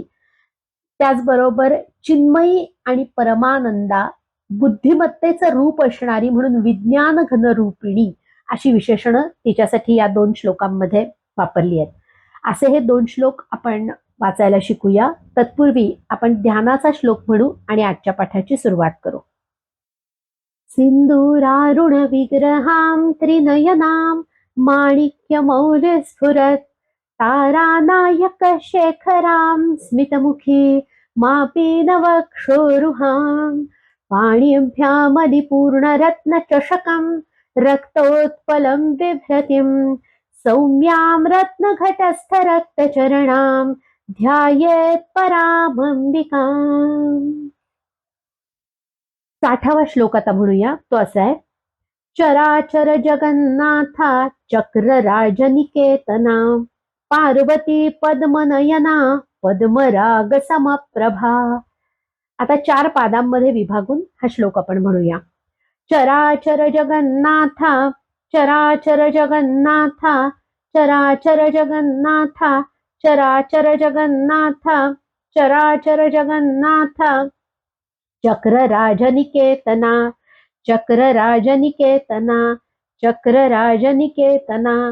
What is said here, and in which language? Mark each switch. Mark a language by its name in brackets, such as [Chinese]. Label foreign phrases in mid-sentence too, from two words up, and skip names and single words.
[Marathi] त्याचबरोबर चिन्मयी आणि परमानंदा, बुद्धिमत्तेचं रूप असणारी म्हणून [Sanskrit] विज्ञान घन रूपिणी [Marathi] अशी विशेषणं तिच्यासाठी या 2 श्लोकांमध्ये वापरली आहेत. असे हे 2 श्लोक आपण वाचायला शिकूया. तत्पूर्वी आपण ध्यानाचा श्लोक म्हणू आणि आजच्या पाठाची सुरुवात करू. [Sanskrit] सिंदूरारुण विग्रहां त्रिनयनां माणिक्यमौल्य स्फुरत् तारानायक शेखरां स्मितमुखी मापीनवक्षोरुहां पाणिभ्यामलिपूर्णरत्नचषकं रक्तोत्पलं बिभ्रतिं सौम्यां रत्नघटस्थरक्तचरणां ध्यायेत् परामंबिकाम्. [Marathi] 60वा श्लोक आता म्हणूया. तो असा आहे. [Sanskrit] चराचर जगन्नाथा चक्रराजनिकेतना पार्वती पद्मनयना पद्मराग समप्रभा. [Marathi] आता 4 पादांमध्ये विभागून हा श्लोक आपण म्हणूया. [Sanskrit] चराचर जगन्नाथा, चराचर जगन्नाथा, चराचर जगन्नाथा, चराचर जगन्नाथा, चराचर जगन्नाथा, चक्रराजनिकेतना, चक्रराजनिकेतना, चक्रराजनिकेतना,